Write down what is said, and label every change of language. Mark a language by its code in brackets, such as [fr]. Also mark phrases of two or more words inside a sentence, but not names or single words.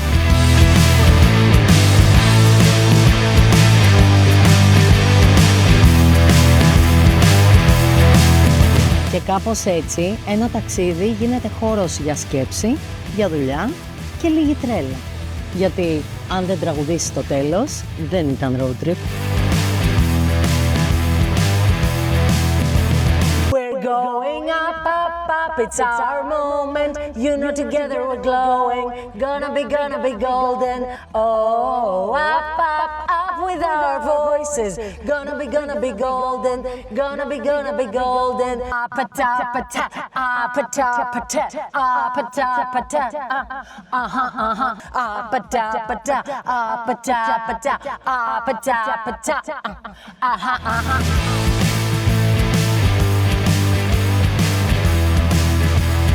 [el] Και κάπως έτσι, ένα ταξίδι γίνεται χώρος για σκέψη, για δουλειά και λίγη τρέλα. Γιατί αν δεν τραγουδήσεις το τέλος, δεν ήταν [en] road trip. We're going up, up, up, it's our moment. You know together we're glowing. Gonna be golden. Oh, up, up, up with our voices. Gonna be golden. Gonna be golden. Up a top a ta, up a top a ta, up a top a ta. Up a top a ta, up a top a ta, up a top a ta.